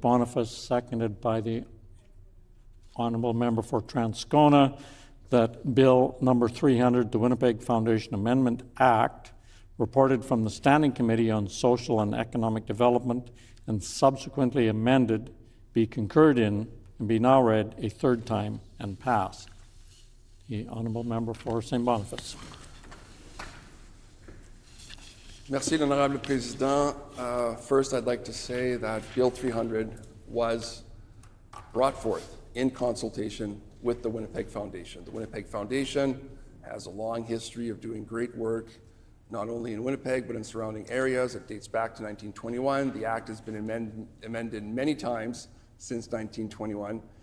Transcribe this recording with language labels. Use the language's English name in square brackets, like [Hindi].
[English] Boniface, seconded by the Honourable Member for Transcona, that Bill number 300, the Winnipeg Foundation Amendment Act, reported from the Standing Committee on Social and Economic Development and subsequently amended, be concurred in and be now read a third time and passed. The Honourable Member for St. Boniface. [French] Merci, l'Honorable Président. [English] First, I'd like to say that Bill 300 was brought forth in consultation with the Winnipeg Foundation. The Winnipeg Foundation has a long history of doing great work, not only in Winnipeg, but in surrounding areas. It dates back to 1921. The Act has been amended many times since 1921.